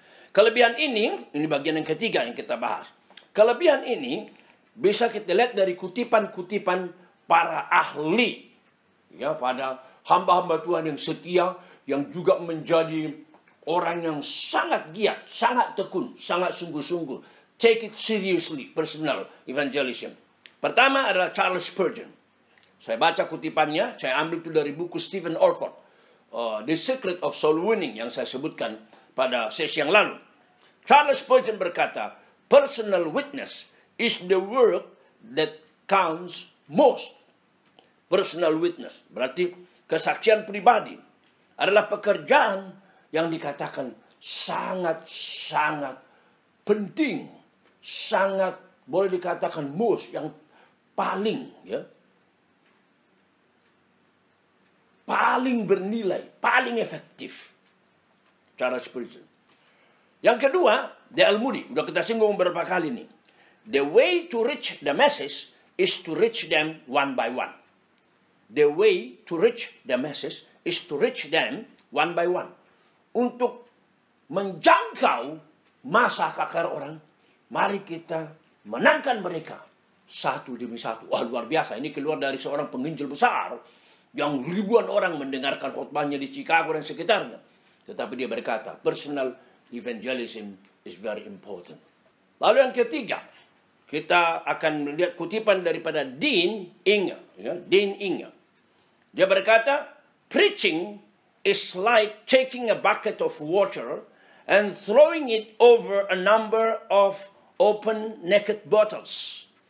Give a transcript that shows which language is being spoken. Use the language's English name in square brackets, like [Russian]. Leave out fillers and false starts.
[Indonesian] Kelebihan ini bagian yang ketiga yang kita bahas. Kelebihan ini bisa kita lihat dari kutipan-kutipan para ahli. Ya, pada hamba-hamba Tuhan yang setia, yang juga menjadi orang yang sangat giat, sangat tekun, sangat sungguh-sungguh. [English] Take it seriously, personal evangelism. [Indonesian] Pertama adalah Charles Spurgeon. Saya baca kutipannya, saya ambil itu dari buku Stephen Olford, The Secret of Soul Winning, yang saya sebutkan pada sesi yang lalu. Charles Spurgeon berkata, [English] personal witness is the work that counts most. [Indonesian] Personal witness berarti kesaksian pribadi adalah pekerjaan yang dikatakan sangat-sangat penting, sangat boleh dikatakan most, yang paling paling bernilai, paling efektif. Charles Spurgeon. Yang kedua, D.L. Moody. Sudah kita singgung beberapa kali nih. [English] The way to reach the masses is to reach them one by one. The way to reach the masses is to reach them one by one. [Indonesian] Untuk menjangkau masa KKR orang, mari kita menangkan mereka satu demi satu. Wah, luar biasa. Ini keluar dari seorang penginjil besar yang ribuan orang mendengarkan khotbahnya di Chicago dan sekitarnya. Tetapi dia berkata, [English] personal evangelism is very important. [Indonesian] Lalu yang ketiga, kita akan melihat kutipan daripada Dean Inge. Dean Inge. Dia berkata, [English] preaching is like taking a bucket of water and throwing it over a number of open naked bottles.